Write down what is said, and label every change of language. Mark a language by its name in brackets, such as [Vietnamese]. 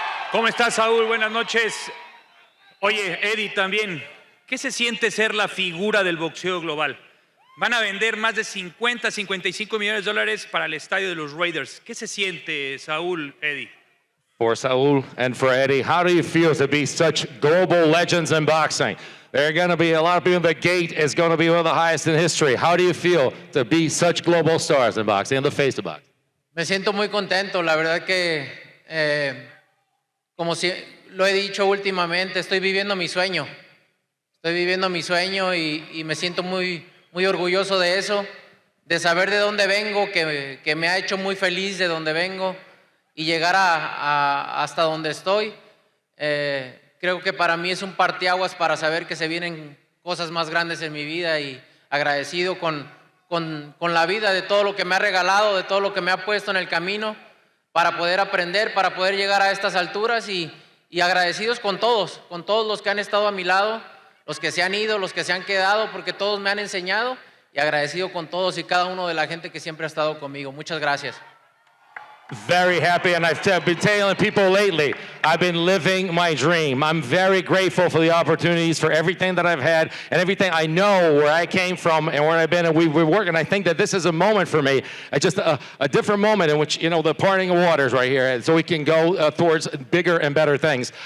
[Spanish] ¿Cómo estás, Saúl? Buenas noches. Oye, Eddie, también, ¿qué se siente ser la figura del boxeo global? Van a vender más de 50, 55 millones de dólares para el estadio de los Raiders. ¿Qué se siente, Saúl, Eddie? [English] For Saul and for Eddie, how do you feel to be such global legends in boxing? There are going to be a lot of people. The gate is going to be one of the highest in history. How do you feel to be such global stars in boxing, in the face of boxing? [Spanish] Me siento muy contento, la verdad que, como si lo he dicho últimamente, estoy viviendo mi sueño. Estoy viviendo mi sueño y me siento muy orgulloso de eso, de saber de dónde vengo, que me ha hecho muy feliz de dónde vengo y llegar hasta donde estoy. Creo que para mí es un parteaguas para saber que se vienen cosas más grandes en mi vida y agradecido con la vida de todo lo que me ha regalado, de todo lo que me ha puesto en el camino para poder aprender, para poder llegar a estas alturas y agradecidos con todos los que han estado a mi lado, los que se han ido, los que se han quedado, porque todos me han enseñado y agradecido con todos y cada uno de la gente que siempre ha estado conmigo. Muchas gracias. [English] Very happy, and I've been telling people lately, I've been living my dream. I'm very grateful for the opportunities, for everything that I've had, and everything I know where I came from and where I've been, and we're working. I think that this is a moment for me, just a different moment in which, the parting of waters right here, so we can go towards bigger and better things.